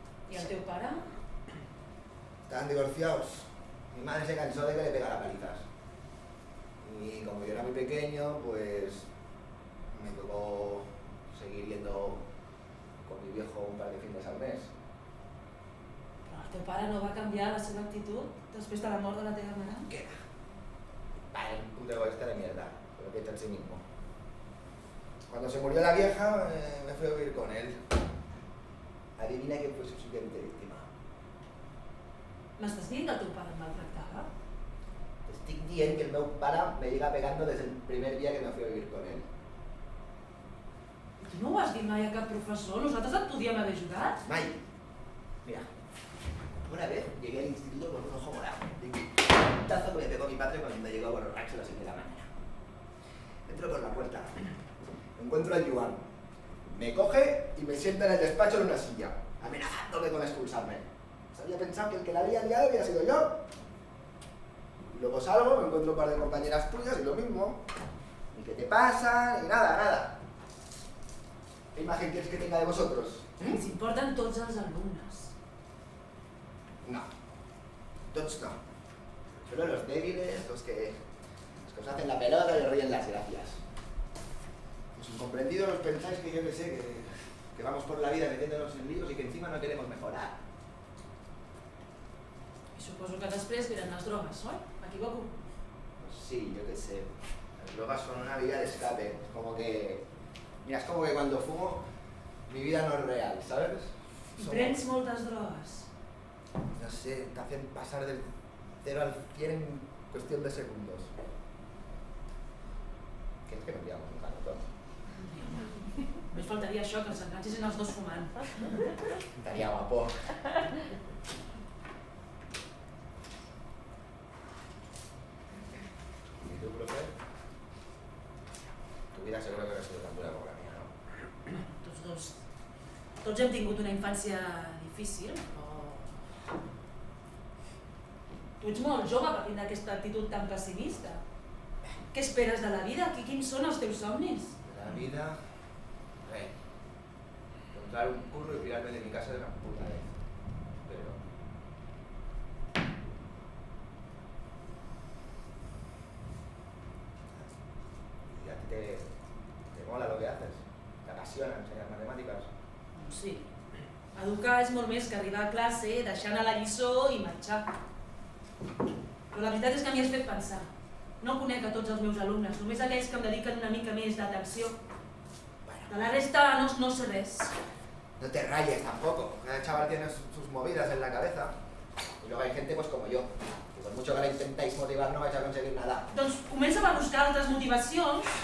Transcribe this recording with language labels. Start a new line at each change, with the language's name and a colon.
Catalan: I el teu pare?
Spanish: Estaban divorciados. Mi madre se cansó de que le pegara palizas. Y como yo era muy pequeño, pues me tocó seguir yendo con mi viejo un par de fines al mes.
Catalan: Però el teu pare no va canviar la seva actitud després de la mort de la teva mare?
Spanish: ¿Qué va? Vale, un puto egoísta de mierda, pero que está en sí mismo. Cuando se murió la vieja, me fui a vivir con él. Adivina quién fue su siguiente víctima.
Catalan: M'estàs dient que el teu pare em maltractava? Estic dient que el meu pare
Spanish: me llega pegando desde el primer día que me fui a vivir con él.
Catalan: Tu no ho has dit mai a cap professor? Nosaltres et podíem haver ajudat? Mai.
Spanish: Mira, una vez llegué al instituto con un ojo morado. Un tazo que me pegó mi padre cuando me llegó borracho a las 7 de la mañana. Entro por la puerta. Encuentro al Joan. Me coge y me sienta en el despacho en una silla, amenazándome con expulsarme. Se había pensado que el que la había liado había sido yo. Y luego salgo, me encuentro un par de compañeras tuyas y lo mismo. Ni qué te pasa, ni nada, nada. ¿Qué imagen quieres que tenga de vosotros?
Catalan: Ens importen tots els alumnes. No. Tots no.
Spanish: Solo los débiles, los que os hacen la pelota y os ríen las gracias. Los incomprendidos os pensáis que yo que sé, que vamos por la vida metiéndonos en líos y que encima no queremos mejorar.
Catalan: I suposo que després venen les drogues, oi? M'equivoco?
Spanish: Pues sí, yo qué sé. Las drogas son una vía de escape. Es como que... Mira, es como que cuando fumo, mi vida no es real, ¿sabes? I prens moltes drogues. No sé, te hacen pasar del 0 al 100 en cuestión de segundos. ¿Quieres que nos pillamos un canotón?
Catalan: Només faltaria això, que els enganxessin els dos fumant.
Spanish: Estaría guapo. ¿Y tú, profe? Tu vida seguro que no ha sido tan dura como la mía, ¿no?
Catalan: Tots dos. Tots hem tingut una infància difícil, però... Tu ets molt jove per tindre aquesta actitud tan pessimista. Què esperes de la vida? Quins són els teus somnis?
Spanish: De la vida... Encontrar un curro y tirarme de mi casa de una puta vez. Pero... ¿Y a ti te mola lo que haces? ¿Te apasiona enseñar matemáticas?
Catalan: Sí. Educar és molt més que arribar a classe, deixar anar la lliçó i marxar. Però la veritat és que m'hi has fet pensar. No conec a tots els meus alumnes, només aquells que em dediquen una mica més d'atenció. De la resta no sé res.
Spanish: No te rayes tampoco. Cada chaval tiene sus movidas en la cabeza. Y luego hay gente pues como yo. Que por mucho que la intentáis motivar no vais a conseguir nada.
Catalan: Doncs comença a buscar altres motivacions.